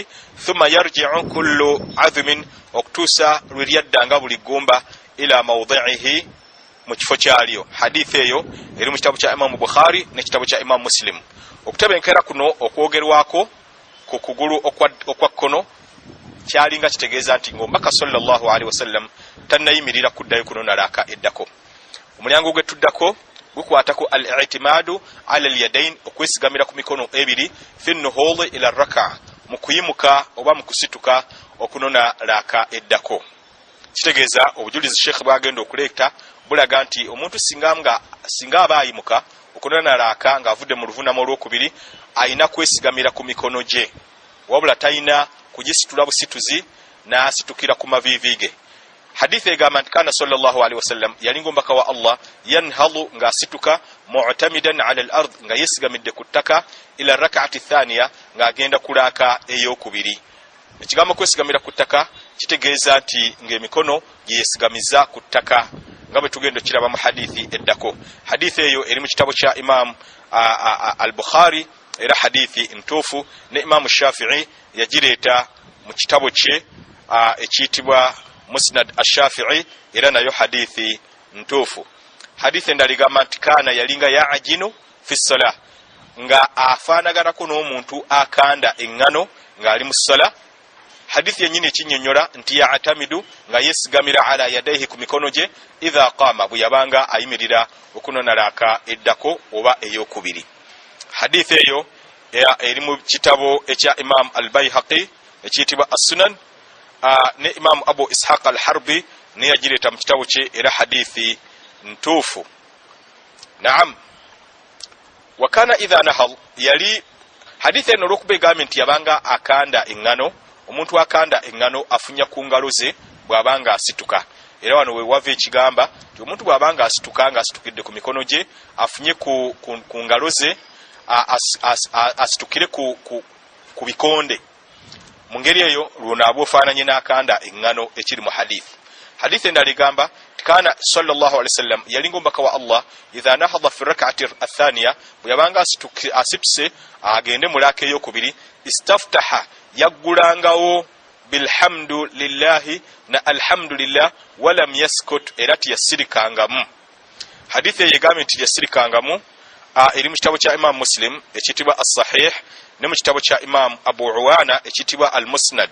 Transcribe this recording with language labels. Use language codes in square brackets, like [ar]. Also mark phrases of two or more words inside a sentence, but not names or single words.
[ar] Thumma yarji'u kullu 'azmin [lg] okutuusa lwe lyaddanga buli ggumba [ar] ila mawdi'ihi [lg] mu kifo kyalyo. Hadith eyo eri mu kitabu kya Imam Bukhari ne kitabu kya Imam Muslim. Okutebenkera kuno okwogerwako ku kugulu okwa kkono kyalinga kitegeeza nti ng'omubaka [ar] sallallahu alaihi wasallam [lg] tannayimirira kuddayo kunona raka eddako. Omulyango gwe tuddako gukwatako [ar] al-i'timadu ala al-yadayn [lg] okwesigamira ku mikono ebiri [ar] fi nuhuli ila raka [lg] mu kuyimuka oba mu kusituka okunona raka eddako. Kitegeeza obujulizi Sheikh bwagenda okuleeta bulaga nti omuntu singa aba ayimuka okunona raka ng'avudde mu luvunnama olwokubiri ayina kwesigamira ku mikono gye wabula tayina kujisitula busituzi n'asitukira ku mavivi ge. Hadithi egamba nti [ar] kana sallallahu alaihi wasallam [lg] yalinga omubaka wa Allah yanhalu ng'asituka [ar] mu'tamidan ala al-ard [lg] nga yesigamidde ku ttaka [ar] ila rak'ati thaniya [lg] ng'agenda ku raaka ey'okubiri. Ekigambo kwesigamira ku ttaka kitegeeza nti ng'emikono yesigamiza ku ttaka nga bwe tugenda okiraba mu hadithi eddako. Hadithi eyo eri mu kitabo kya Imam al-Bukhari era hadithi ntuufu ne Imam Shafi'i yagireeta mu kitabo kye ekiyitibwa Musnad ash-Shafi'i era nayo hadithi ntuufu. Hadithi endala egamba nti kaana yalinga [ar] ya'ajinu fi salah [lg] nga afaanaganako n'omuntu akanda eŋŋano ng'ali mu ssala. Hadithi yennyini ekinnyonnyola nti ya'tamidu nga yesigamira [ar] ala yadayhi [lg] ku mikono gye [ar] idha qaama [lg] bwe yabanga ayimirira okunona raaka eddako oba ey'okubiri. Hadithi eyo eri mu kitabo ekya Imam al-Bayhaqi ekiyitibwa As-Sunan ne Imam Abu Ishaq al-Harbi ne yagireeta mu kitabo kye era hadithi ntuufu. Naam, [ar] wa kana idha nahal [lg] yali hadithi eno olw'okuba egambye nti yabanga akanda eŋŋano. Omuntu akanda eŋŋano afunya ku ngalo ze bw'abanga asituka era wano we wava ekigamba nti omuntu bw'abanga asituka ng'asitukidde ku mikono gye afunye ku ngalo ze asitukire ku bikonde. Mu ngeri eyo lwonaaba ofaananye n'akanda eŋŋano ekiri mu hadithi. Hadithi endala egamba [ar] kana sallallahu alaihi wasallam [lg] yalinga omubaka wa Allah [ar] idha nahadha fi rak'ati athaniya [lg] bwe yabanga asituse agende mu raaka ey'okubiri istaftaha yaggulangawo [ar] bilhamdu lillahi [lg] na [ar] alhamdulillah walam yaskut [lg] era tiyasirikangamu. Hadithi eyo egambye nti yasirikangamu eri mu kitabo kya Imam Muslim ekiyitibwa as-Sahih ne mu kitabo kya Imam Abu Uwana ekiyitibwa al-Musnad.